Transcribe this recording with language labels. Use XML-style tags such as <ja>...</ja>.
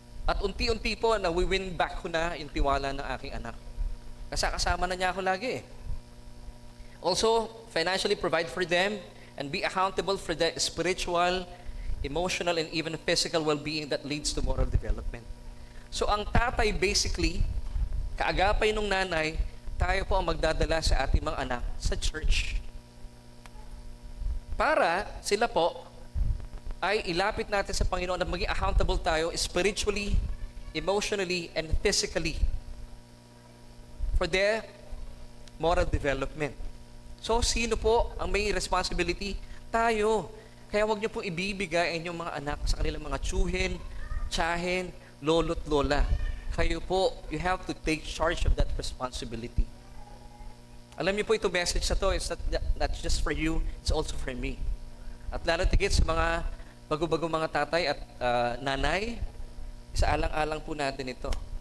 <tl>At unti-unti po, na-win back ko na yung tiwala ng aking anak. Kasi kasama na niya ako lagi eh.</tl> <en>Also, financially provide for them and be accountable for the spiritual, emotional, and even physical well-being that leads to moral development.</en> <tl>So ang tatay basically, kaagapay nung nanay, tayo po ang magdadala sa ating mga anak sa church. Para sila po ay ilapit natin sa Panginoon at maging accountable tayo</tl> <en>spiritually, emotionally, and physically for their moral development.</en> <tl>So, sino po ang may responsibility? Tayo. Kaya wag niyo pong ibibigay ang inyong mga anak sa kanilang mga tsuhin, tiyahin, lolo't lola. Kayo po,</tl> <en>you have to take charge of that responsibility.</en> <tl>Alam niyo po, ito message na to,</tl> <en>it's not just for you, it's also for me.</en> <tl>At lalo tigit sa mga bago-bago mga tatay at nanay, isa alang-alang po natin ito.</tl>